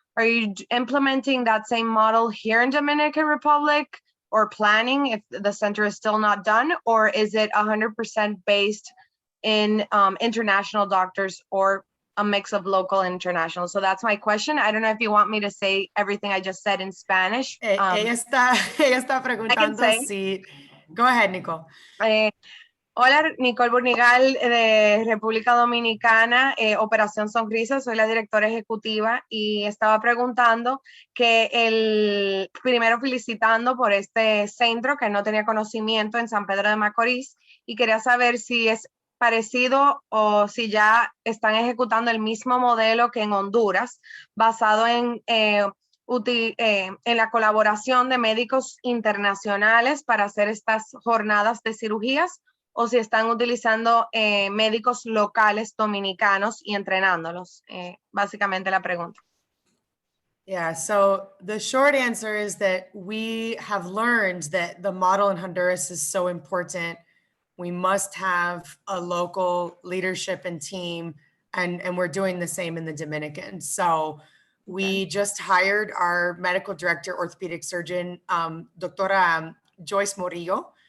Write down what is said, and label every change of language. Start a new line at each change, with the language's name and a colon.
English: Are you implementing that same model here in Dominican Republic, or planning if the center is still not done, or is it 100% based in international doctors or a mix of local and international? So that's my question. I don't know if you want me to say everything I just said in Spanish.
Spanish: Ella está preguntando si...
English: Go ahead, Nicole.
Spanish: Hola, Nicole Burnigal de República Dominicana, Operación Sonrisa, soy la directora ejecutiva y estaba preguntando primero felicitando por este centro que no tenía conocimiento en San Pedro de Macorís, y quería saber si es parecido o si ya están ejecutando el mismo modelo que en Honduras, basado en la colaboración de médicos internacionales para hacer estas jornadas de cirugías, o si están utilizando médicos locales dominicanos y entrenándolos. Básicamente la pregunta.
English: Yeah, so the short answer is that we have learned that the model in Honduras is so important. We must have a local leadership and team, and we're doing the same in the Dominican. So we just hired our medical director, orthopedic surgeon, Doctora Joyce Morillo.